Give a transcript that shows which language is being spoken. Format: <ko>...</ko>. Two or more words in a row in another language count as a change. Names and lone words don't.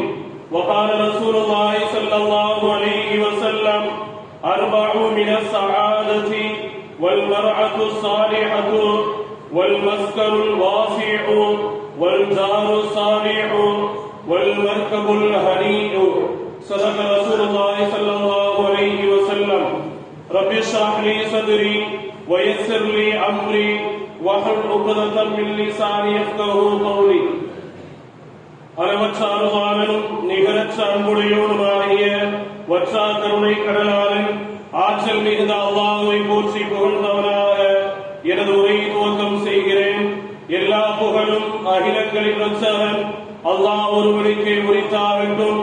<ar>وقال رسول الله صلى الله عليه وسلم: أربع من السعادة: والمرأة الصالحة والمسكن الواسع والجار الصالح والمركب الهنيء. صدق رسول الله صلى الله عليه وسلم. رب اشرح لي صدري ويسر لي أمري واحلل عقدة من لساني يفقهوا قولي.</ar> <ta>அளவற்ற அருளாளனும் நிகரற்ற அன்புடையோனுமாகிய வற்றா கருணை கடலாளன் ஆற்றல் மிகுந்த அல்லாஹ்வை போற்றி புகழ்ந்தவனாக எனது உரையை துவக்கம் செய்கிறேன். எல்லா புகழும் அகிலங்களின் ரட்சகன் அல்லாஹ் ஒருவனுக்கே உரித்தாகட்டும்.</ta>